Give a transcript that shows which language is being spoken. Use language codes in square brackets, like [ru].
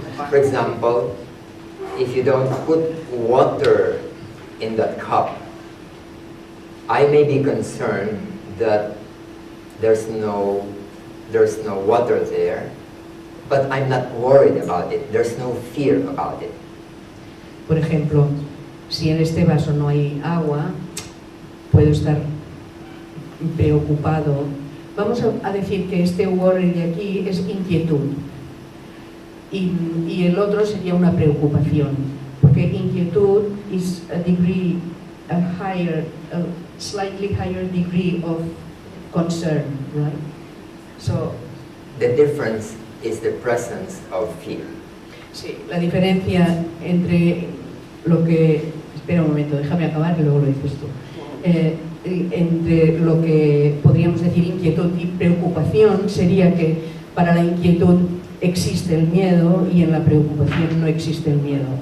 [en] For example, if you don't put water in that cup, I may be concerned that there's no water there, but I'm not worried about it. There's no fear about it. [es] Por ejemplo, si en este vaso no hay agua, puedo estar preocupado. Vamos a decir que este worry de aquí es inquietud y el otro sería una preocupación, porque inquietud [en] is a degree, a slightly higher degree of concern, right? So the difference is the presence of fear. [es] Sí, la diferencia entre lo que... Espera un momento, déjame acabar y luego lo dices tú. Entre lo que podríamos decir inquietud y preocupación sería que para la inquietud existe el miedo y en la preocupación no existe el miedo.